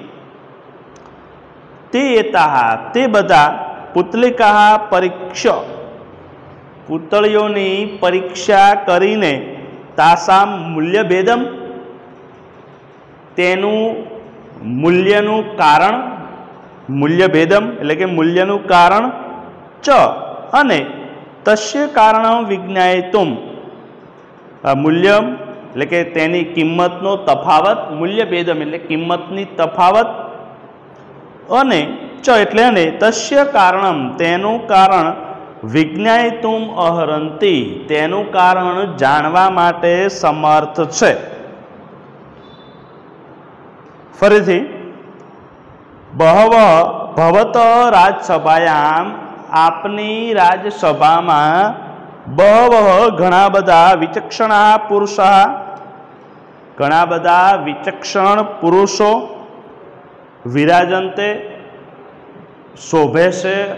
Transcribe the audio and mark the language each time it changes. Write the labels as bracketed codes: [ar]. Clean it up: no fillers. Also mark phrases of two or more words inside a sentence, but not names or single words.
[gu] તે બધા [sa] पुतलिकाः परीक्ष्य [gu] પુતળીઓની પરીક્ષા કરીને [sa] तासां मूल्यभेदं [gu] તેનું મૂલ્યનું કારણ मूल्यभेदम એટલે કે મૂલ્યનું કારણ ચ અને [sa] તસ્ય કારણં વિજ્ઞાયિતુમ [gu] મૂલ્યમ એટલે કે તેની કિંમતનો તફાવત મૂલ્યભેદમ એટલે કિંમતની તફાવત અને ચ એટલે અને [sa] તસ્ય કારણમ [gu] તેનું કારણ [sa] વિજ્ઞાયિતુમ અહરંતિ [gu] તેનું કારણ જાણવા માટે સમર્થ છે। ફરીથી [sa] बहवः भवतः राजसभायां [gu] આપની રાજસભામાં बहवः ઘણા બધા [sa] विचक्षणाः पुरुषाः [gu] ઘણા બધા વિચક્ષણ પુરુષો विराजन्ते શોભે છે।